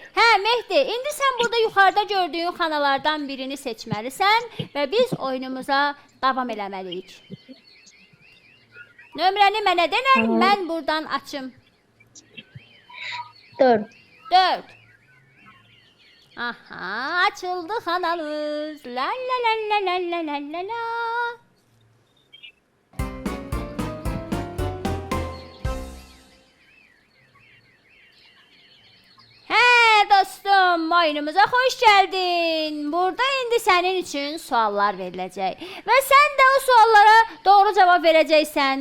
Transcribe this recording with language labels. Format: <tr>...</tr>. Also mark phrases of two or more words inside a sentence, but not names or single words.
<az>Hə, Mehdi, indi sən burada yuxarıda gördüyün xanalardan birini seçməlisən və biz oyunumuza davam eləməliyik. Nömrəni mənə denən, mən buradan açım. 4. 4. Aha, açıldı xanamız. La la la la la la la la la. Hə dostum, oyunumuza xoş gəldin. Burada indi sənin üçün suallar veriləcək və sən də o suallara doğru cavab verəcəksən.</az>